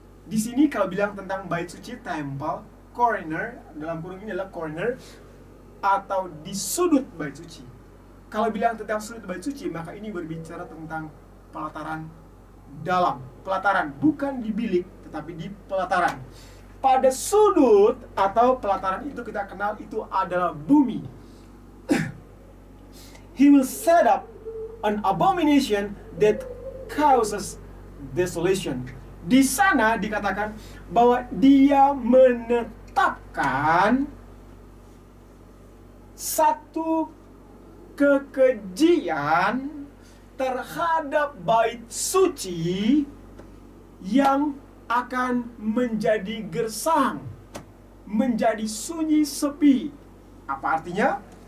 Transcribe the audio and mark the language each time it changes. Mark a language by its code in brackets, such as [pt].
[id] Di sini kalau bilang tentang bait suci, temple corner, dalam kurung ini adalah corner atau di sudut bait suci. Kalau bilang tentang sudut bait suci, maka ini berbicara tentang pelataran dalam. Pelataran, bukan di bilik, tetapi di pelataran. Pada sudut atau pelataran itu kita kenal itu adalah bumi. [en] He will set up an abomination that causes desolation. [id] Di sana dikatakan bahwa dia menetapkan satu kekejian terhadap bait suci yang akan menjadi gersang, menjadi sunyi sepi. Apa artinya?